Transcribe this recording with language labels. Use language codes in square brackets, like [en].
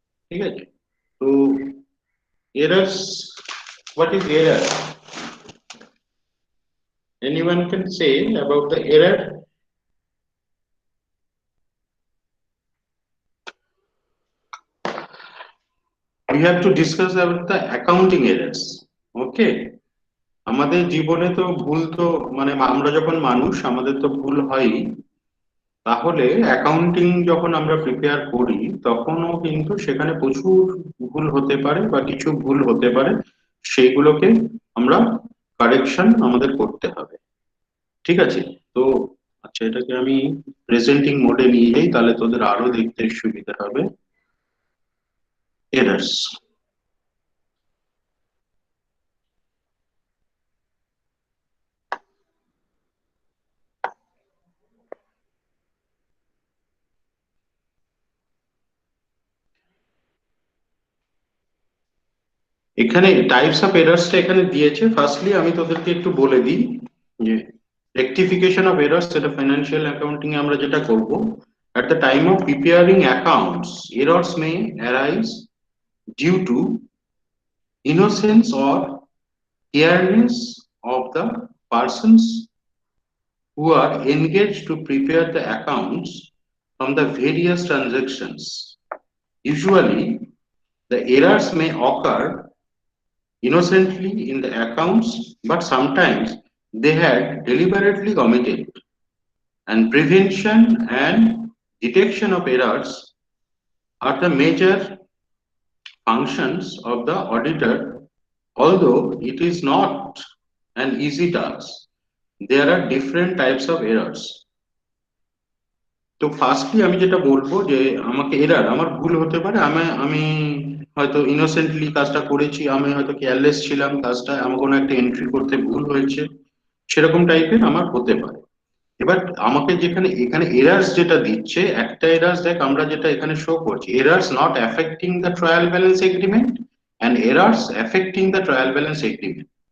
[en] Okay, so errors, what is error? Anyone can say about the error? We have to discuss about the accounting errors. [bn] Okay, আমাদের জীবনে তো ভুল তো মানে আমরা যখন মানুষ আমাদের তো ভুল হয়ই, তাহলে অ্যাকাউন্টিং যখন আমরা প্রিপেয়ার করি তখনও কিন্তু সেখানে প্রচুর ভুল হতে পারে বা কিছু ভুল হতে পারে, সেইগুলোকে আমরা কারেকশন আমাদের করতে হবে। ঠিক আছে, তো আচ্ছা এটাকে আমি প্রেজেন্টিং মোডে নিয়ে যাই, তাহলে তোদের আরো দেখতে সুবিধা হবে। এরার্স, এখানে টাইপস অফ এরার্সটা এখানে দিয়েছে। ফার্স্টলি আমি তোদেরকে একটু বলে দিই যে রেকটিফিকেশন অফ এরার্স, সেটা ফাইন্যান্সিয়াল অ্যাকাউন্টিং এ আমরা যেটা করব, [en] at the time of preparing accounts errors may arise due to innocence or carelessness of the persons who are engaged to prepare the accounts from the various transactions. Usually the errors may occur innocently in the accounts, but sometimes they had deliberately committed, and prevention and detection of errors are the major functions of the auditor. Although it is not an easy task, there are different types of errors. [bn] তো firstly আমি যেটা বলবো যে আমাকে error, আমার ভুল হতে পারে, আমি হয়তো ইনোসেন্টলি কাজটা করেছি, আমি হয়তো কেয়ারলেস ছিলাম, কাজটা আমার কোনো একটা এন্ট্রি করতে ভুল হয়েছে, সেরকম টাইপের আমার হতে পারে। এবার আমাকে যেখানে এখানে এরার্স যেটা দিচ্ছে, একটা এরার্স দেখ আমরা যেটা এখানে শো করছি, [en] errors not affecting the trial balance agreement [bn] and errors affecting the trial balance agreement.